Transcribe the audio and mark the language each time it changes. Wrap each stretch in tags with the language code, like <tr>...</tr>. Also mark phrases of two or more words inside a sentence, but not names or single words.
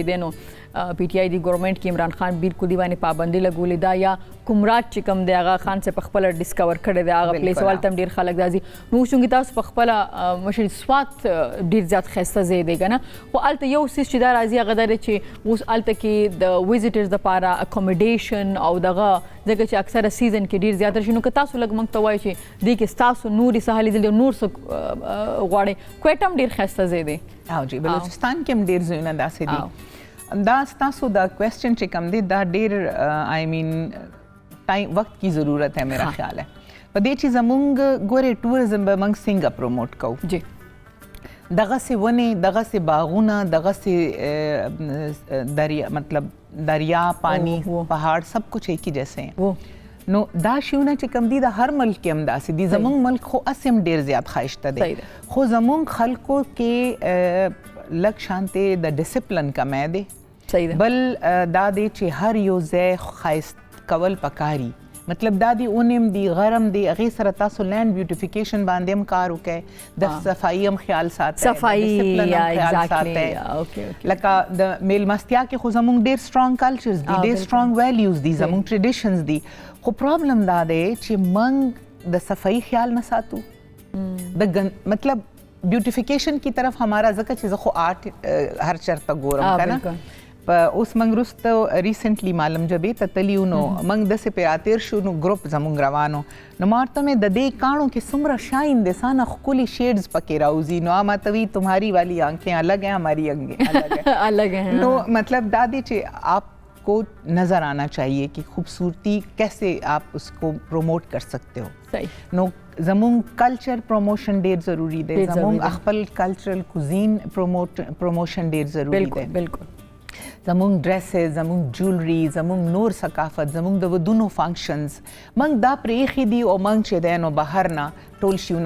<ps>دی نو پی ټي آی دی ګورنمنټ کې عمران خان بالکل دی باندې پابندي لګولې ده یا کومرات چې کوم دی هغه خان صاحب په خپله ډسکور کړی دی هغه پلیس هلته هم ډېر خلک راځي نو اوس چونکې تاسو په خپله مشر سوات ډېر زیات ښایسته ځای دی که نه خو هلته یو څیز چې دا راځي هغه دا دی چې اوس هلته کې د ویزیټرز دپاره اکوموډیشن او دغه ځکه چې اکثره سیزن کې ډېر زیات راشي نو که تاسو لږ موږ ته وایئ چې دې کې ستاسو نورې څه لیدلي نور څه غواړئ کویټه هم ډېر ښایسته ځای دی او جی بلوچستان کې هم ډېر ځایونه داسې دي دا ستاسو دا کوېسچن چې کوم دی دا ډېر</ps> <en>I mean</en> <ps>ټایم</ps> <ur>وخت کی ضرورت ہے میرا خیال ہے</ur> <ps>په دې چې زمونږ ګورې ټوریزم به موږ څنګه پروموټ کوو جی دغسې ونې دغسې باغونه دغسې دریا مطلب</ps> <ur>دریا پانی پہاڑ سب کچھ ایک ہی جیسے ہیں</ur> <ps>نو دا شیونه چې کم دي د هر ملک کې هم داسې دي زمونږ ملک خو اسې هم ډېر زیات ښایسته دی خو زمونږ خلکو کې لږ شانتې د ډسپلن کمی دی بل دا دی چې هر یو ځای ښایست کول پکاري مطلب دا دی اونم دی غرم دی هغې سره تاسو</ps> <en>land beautification</en> <ps>باندې هم کار وکړئ د صفایي هم خیال ساتئ لکه د میلمستیا کې خو زمونږ ډېر</ps> <en>strong cultures</en> <ps>دي ډېر</ps> <en>strong values</en> <ps>دي زمونږ ټریډیشنز دي خو پرابلم دا دی چې موږ د صفایي خیال نه ساتو مطلب</ps> <ur>بیوټیفیکیشن کی طرف ہمارا</ur> <ps>ځکه چې زه خو آرټ هر چرته ګورم که نه اوس موږ وروسته ریسنټلی معلم جبې ته تلي وو نو موږ داسې پرې راتېر شو نو ګروپ زموږ روانو نو ما ورته مې د دې کاڼو کې څومره شاین دی سانه ښکلي شیډز پکې راوځي نو ما ته وی</ps> <ur>تمہاری والی آنکھیں الگ ہیں ہماری آنکھیں الگ ہیں</ur> <ps>نو مطلب دا دی چې</ps> <ur>آپ کو نظر آنا چاہیے کہ خوبصورتی کیسے آپ اس کو پروموٹ کر سکتے ہو</ur> <ps>نو زمونږ</ps> <en>culture promotion</en> <ps>ډېر ضروری دی زمونږ خپل</ps> <en>cultural cuisine promotion</en> <ps>ډېر ضروری دی بالکل زمونږ ډریسز زمونږ جولري زمونږ نور ثقافت زمونږ د ودونو فنکشنز موږ دا پرېښي دي او موږ چې دی نو بهر نه ټول شیونه</ps>